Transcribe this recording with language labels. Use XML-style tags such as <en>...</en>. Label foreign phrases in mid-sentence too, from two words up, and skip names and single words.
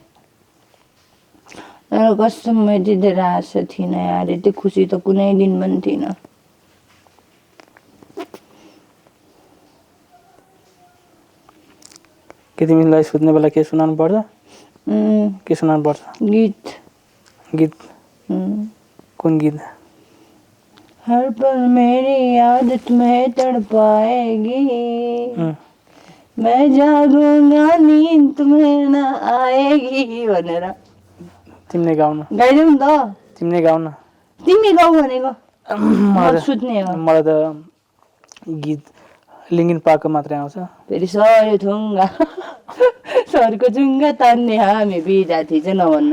<ne>तर कसम मैले धेरै आशा थिइनँ यार, यति खुसी त कुनै दिन पनि थिइनँ। के तिमीलाई सुत्ने बेला के सुनाउनु पर्छ? के सुनाउनु पर्छ? गीत। गीत? कुन गीत?</ne> <hi>हर पल मेरी याद तुम्हें तड़पाएगी, मैं जागूंगा नींद तुम्हें न आएगी भनेर।</hi> <ne>तिमीले गाउन। गाइदेऊ नि त। तिमीले गाउन। तिमी गाउ भनेको। म सुत्ने हो। मलाई त गीत लिङ्किन पार्कको मात्रै आउँछ। फेरि सर थुङ्गा सरको जुङ्गा तान्ने हामी विद्यार्थी चाहिँ नभन्नु।</ne>